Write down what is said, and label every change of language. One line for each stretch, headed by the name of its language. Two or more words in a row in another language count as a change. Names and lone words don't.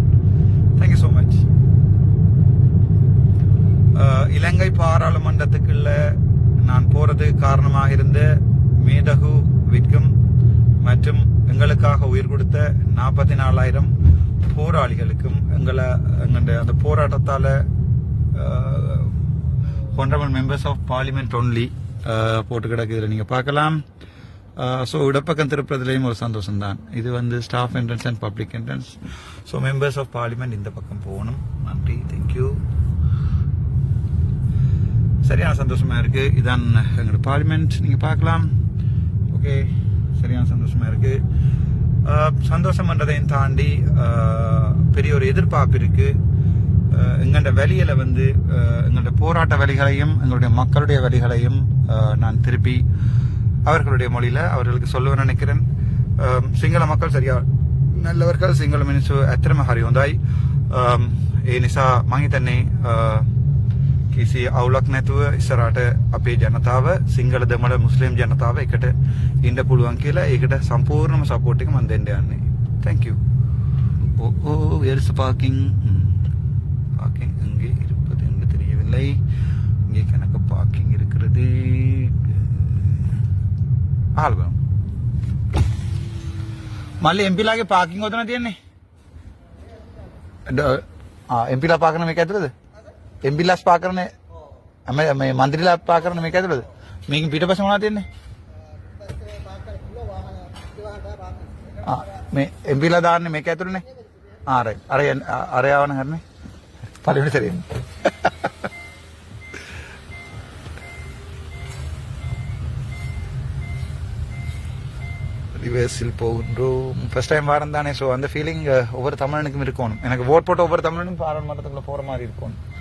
English: thank you so much.
Tamil: இலங்கை பாராளுமன்றத்துக்குள்ள நான் போறது காரணமாக இருந்த மேதகு விற்கும் மற்றும் எங்களுக்காக உயிர் கொடுத்த 44,000 போராளிகளுக்கும் எங்களுடைய அந்த போராட்டத்தால
English: honorable members of parliament only
Tamil: போட்டு கிடக்கு. இதில் நீங்கள் பார்க்கலாம். ஸோ இடப்பக்கம் திருப்பதிலையும் ஒரு சந்தோஷம் தான். இது
English: staff entrance and public entrance.
Tamil: ஸோ
English: members of parliament
Tamil: இந்த பக்கம் போகணும். நன்றி, தேங்க்யூ. சரியான சந்தோஷமா இருக்கு. இதான் எங்களோட பார்லிமெண்ட். நீங்கள் பார்க்கலாம். ஓகே, சரியான சந்தோஷமா இருக்கு. சந்தோஷம்ன்றதையும் தாண்டி பெரிய ஒரு எதிர்பார்ப்பு இருக்கு. எங்களோட வழியில எங்களுடைய போராட்ட வழிகளையும் எங்களுடைய மக்களுடைய வழிகளையும் நான் திருப்பி அவர்களுடைய மொழியில அவர்களுக்கு சொல்லுவேன் நினைக்கிறேன். සිංහල மக்கள் சரியா நல்லவர்கள்.
Sinhala: සිංහල මිනිස්සු ඇත්තටම හරි හොඳයි. ඒ නිසා මම හිතන්නේ කිසි අවුලක් නැතුව ඉස්සරහට අපේ ජනතාව, සිංහල දෙමළ මුස්ලිම් ජනතාව එකට ඉන්න පුළුවන් කියලා ඒකට සම්පූර්ණම සපෝට් එක මම දෙන්න යන්නේ.
English: Thank you. where is the parking?
Tamil: பார்க்கிங் எங்கே இருப்பது என்று தெரியவில்லை. இங்கே கணக்கு பார்க்கிங் இருக்கிறது.
Sinhala: ஆல்பம் මල්ලි එම්පිලාගේ පාකින් ඔතන තියෙන්නේ. එම්පිලා පාක් කරන මේක ඇතුළේද? එම්පිලාස් පාක් කරන මේ මන්ත්‍රීලා පාක් කරන මේක ඇතුළේද? මේකෙන් පිටපස්සේ මොනවද තියෙන්නේ? මේ එම්පිලා දාන්නේ මේක ඇතුළේනේ. රයිට්. අර යවන හරිනේ.
Tamil: பள்ளியோட சரி. ரிவர்ஸில் போகின்றோம்.
English: first time
Tamil: வாரம் தானே. ஸோ அந்த ஃபீலிங் ஒவ்வொரு தமிழனுக்கும் இருக்கணும். எனக்கு ஓட் போட்ட ஒவ்வொரு தமிழனும் பாராளுமன்றத்துக்குள்ள போகிற மாதிரி இருக்கணும்.